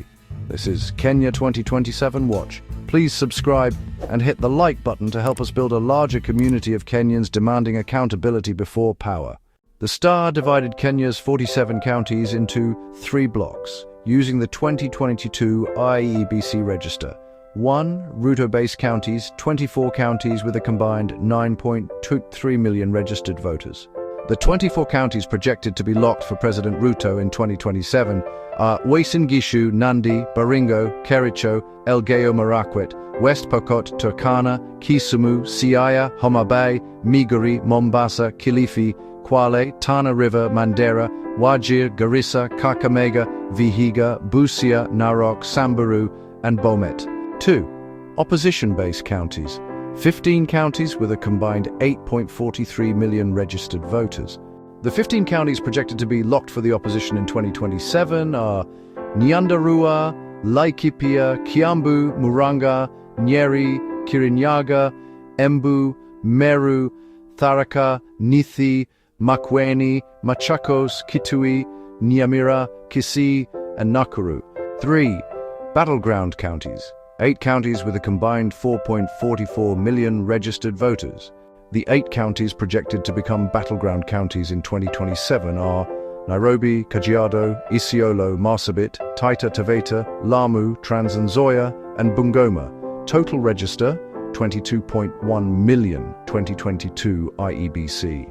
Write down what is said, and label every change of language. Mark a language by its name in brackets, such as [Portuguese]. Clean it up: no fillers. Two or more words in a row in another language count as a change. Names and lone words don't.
[English] This is Kenya 2027 Watch. Please subscribe and hit the like button to help us build a larger community of Kenyans demanding accountability before power. The Star divided Kenya's 47 counties into 3 blocks, using the 2022 IEBC register. 1. Ruto-based counties, 24 counties with a combined 9.23 million registered voters. The 24 counties projected to be locked for President Ruto in 2027 are Uasin Gishu, Nandi, Baringo, Kericho, Elgeyo Marakwet, West Pokot, Turkana, Kisumu, Siaya, Homa Bay, Migori, Mombasa, Kilifi, Kwale, Tana River, Mandera, Wajir, Garissa, Kakamega, Vihiga, Busia, Narok, Samburu, and Bomet. 2. Opposition-based counties. 15 counties with a combined 8.43 million registered voters. The 15 counties projected to be locked for the opposition in 2027 are Nyandarua, Laikipia, Kiambu, Murang'a, Nyeri, Kirinyaga, Embu, Meru, Tharaka, Nithi, Makueni, Machakos, Kitui, Nyamira, Kisii, and Nakuru. 3. Battleground counties. 8 counties with a combined 4.44 million registered voters. The 8 counties projected to become battleground counties in 2027 are Nairobi, Kajiado, Isiolo, Marsabit, Taita Taveta, Lamu, Trans Nzoia, and Bungoma. Total register, 22.1 million 2022 IEBC.